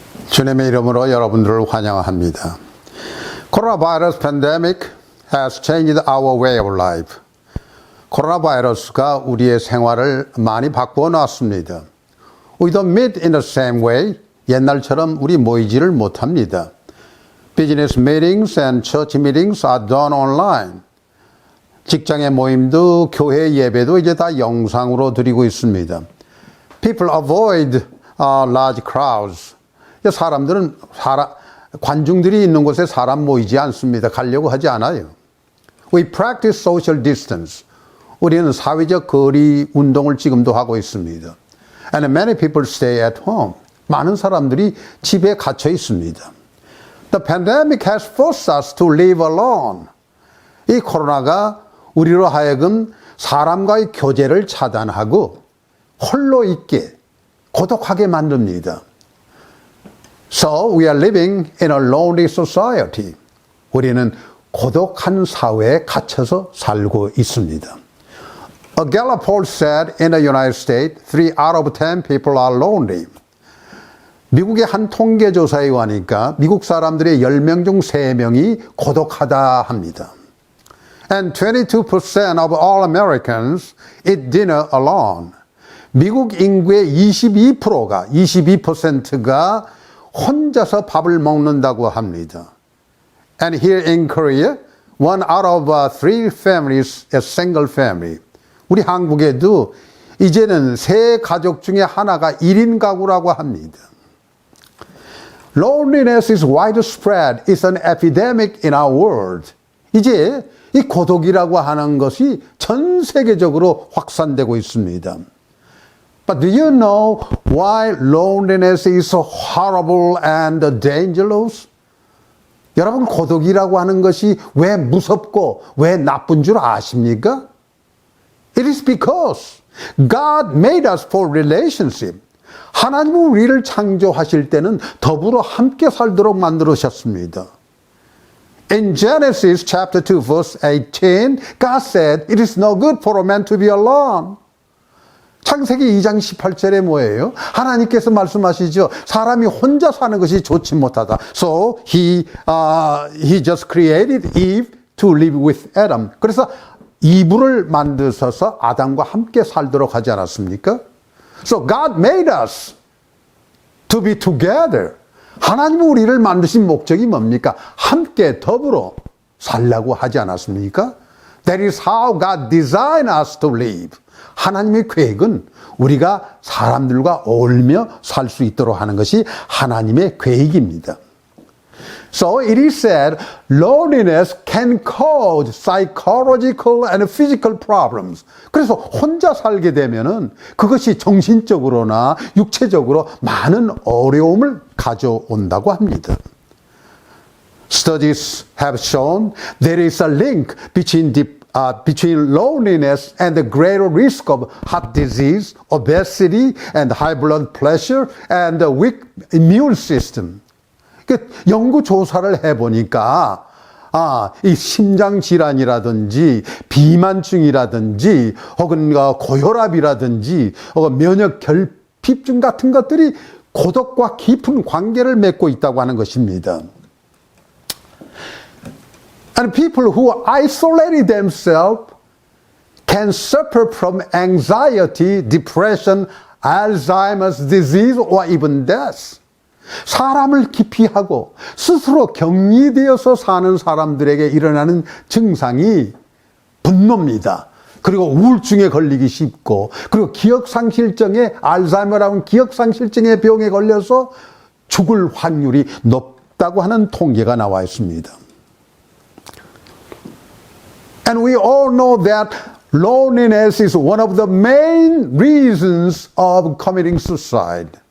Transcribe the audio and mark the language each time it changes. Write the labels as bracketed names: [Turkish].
[Korean] 주님의 이름으로 여러분들을 환영합니다. [English] 코로나 바이러스 pandemic has changed our way of life. [Korean] 코로나 바이러스가 우리의 생활을 많이 바꾸어 놨습니다. [English] We don't meet in the same way. [Korean] 옛날처럼 우리 모이지를 못합니다. [English] Business meetings and church meetings are done online. [Korean] 직장의 모임도 교회 예배도 이제 다 영상으로 드리고 있습니다. [English] People avoid large crowds. [Korean] 사람들은 관중들이 있는 곳에 사람 모이지 않습니다. 가려고 하지 않아요. [English] We practice social distance. [Korean] 우리는 사회적 거리 운동을 지금도 하고 있습니다. [English] And many people stay at home. [Korean] 많은 사람들이 집에 갇혀 있습니다. [English] The pandemic has forced us to live alone. [Korean] 이 코로나가 우리로 하여금 사람과의 교제를 차단하고 홀로 있게 고독하게 만듭니다. [English] So we are living in a lonely society. [Korean] 우리는 고독한 사회에 갇혀서 살고 있습니다. [English] A Gallup poll said in the United States, 3 out of 10 people are lonely. [Korean] 미국의 한 통계조사에 의하니까 미국 사람들의 10명 중 3명이 고독하다 합니다. [English] And 22% of all Americans eat dinner alone. [Korean] 미국 인구의 22%가 혼자서 밥을 먹는다고 합니다. [English] And here in Korea, 1 out of 3 families is single family. [Korean] 우리 한국에도 이제는 3 가족 중에 하나가 1인 가구라고 합니다. [English] Loneliness is widespread. It's an epidemic in our world. [Korean] 이제 이 고독이라고 하는 것이 전 세계적으로 확산되고 있습니다. [English] But do you know why loneliness is so horrible and dangerous? [Korean] 여러분, 고독이라고 하는 것이 왜 무섭고 왜 나쁜 줄 아십니까? [English] It is because God made us for relationship. [Korean] 하나님은 우리를 창조하실 때는 더불어 함께 살도록 만들으셨습니다. [English] In Genesis chapter 2 verse 18, God said, "It is no good for a man to be alone." [Korean] 창세기 2장 18절에 뭐예요? 하나님께서 말씀하시죠. 사람이 혼자 사는 것이 좋지 못하다. [English] So he just created Eve to live with Adam. [Korean] 그래서 이브를 만드셔서 아담과 함께 살도록 하지 않았습니까? [English] So God made us to be together. [Korean] 하나님은 우리를 만드신 목적이 뭡니까? 함께 더불어 살라고 하지 않았습니까? [English] That is how God designed us to live. [Korean] 하나님의 계획은 우리가 사람들과 어울리며 살 수 있도록 하는 것이 하나님의 계획입니다. [English] So it is said, loneliness can cause psychological and physical problems. [Korean] 그래서 혼자 살게 되면은 그것이 정신적으로나 육체적으로 많은 어려움을 가져온다고 합니다. [English] Studies have shown there is a link between loneliness and the greater risk of heart disease, obesity, and high blood pressure, and a weak immune system. [Korean] 연구 조사를 해보니까 이 심장 질환이라든지 비만증이라든지 혹은 고혈압이라든지 혹은 면역 결핍증 같은 것들이 고독과 깊은 관계를 맺고 있다고 하는 것입니다. [English] And people who isolated themselves can suffer from anxiety, depression, Alzheimer's disease, or even death. [Korean] 사람을 기피하고 스스로 격리되어서 사는 사람들에게 일어나는 증상이 분노입니다. 그리고 우울증에 걸리기 쉽고, 그리고 기억상실증에, 알츠하이머라는 기억상실증의 병에 걸려서 죽을 확률이 높다고 하는 통계가 나와 있습니다. [English] And we all know that loneliness is one of the main reasons of committing suicide.